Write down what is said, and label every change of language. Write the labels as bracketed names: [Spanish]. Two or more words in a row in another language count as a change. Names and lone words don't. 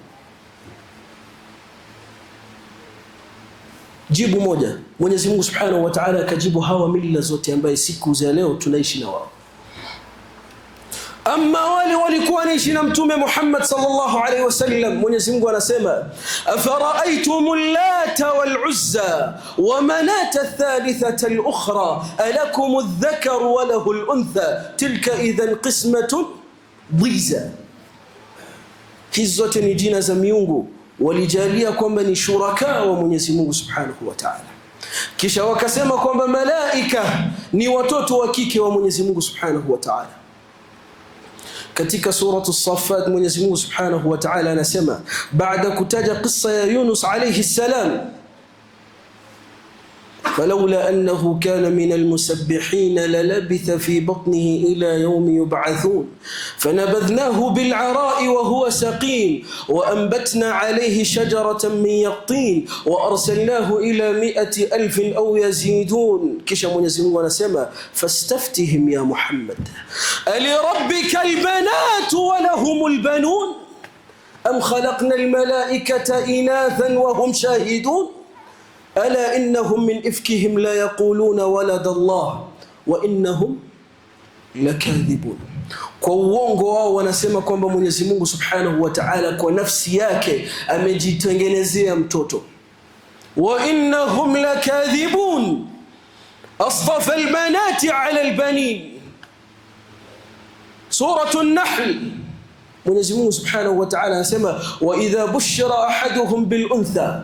[Swahili] Jibu moja, Mwenyezi Mungu [Arabic] سبحانه وتعالى [Swahili] akajibu hawa mila zote ambaye siku za leo tunaishi na wao. Amma wale walikuwa wanaishi na Mtume Muhammad [Arabic] صلى الله عليه وسلم, [Swahili] Mwenyezi Mungu anasema [Arabic] أفرأيتم اللات والعزى ومناة الثالثة الأخرى ألكم الذكر وله الأنثى تلك إذا قسمة ضيزى. [Swahili] Hizi zote ni jina za miungu walijalia kwamba ni shuraka wa Mwenyezi Mungu [Arabic] سبحانه وتعالى. [Swahili] Kisha wakasema kwamba malaika ni watoto wa kike wa Mwenyezi Mungu [Arabic] سبحانه وتعالى. [Swahili] Katika suratu Saffat Mwenyezi Mungu [Arabic] سبحانه وتعالى [Swahili] anasema baada kutaja qissa ya Yunus [Arabic] عليه السلام فلولا أنه كان من المسبحين للبث في بطنه إلى يوم يبعثون فنبذناه بالعراء وهو سقيم وأنبتنا عليه شجرة من يقطين وأرسلناه إلى 100,000 أو يزيدون. كيش [Swahili] Mwenyezi Mungu anasema [Arabic] فاستفتهم يا محمد ألربك البنات ولهم البنون أم خلقنا الملائكة إناثا وهم شاهدون ألا إنهم من إفكهم لا يقولون ولد الله وإنهم لكاذبون. [Swahili] Kwa uongo wao wanasema kwamba Mwenyezi Mungu [Arabic] سبحانه وتعالى [Swahili] kwa nafsi yake amejitengenezea mtoto. [Arabic] وإنهم لكاذبون أصطفى البنات على البنين. [Swahili] Suratu an-Nahl Mwenyezi Mungu [Arabic] سبحانه وتعالى [Swahili] anasema [Arabic] وإذا بشر أحدهم بالأنثى.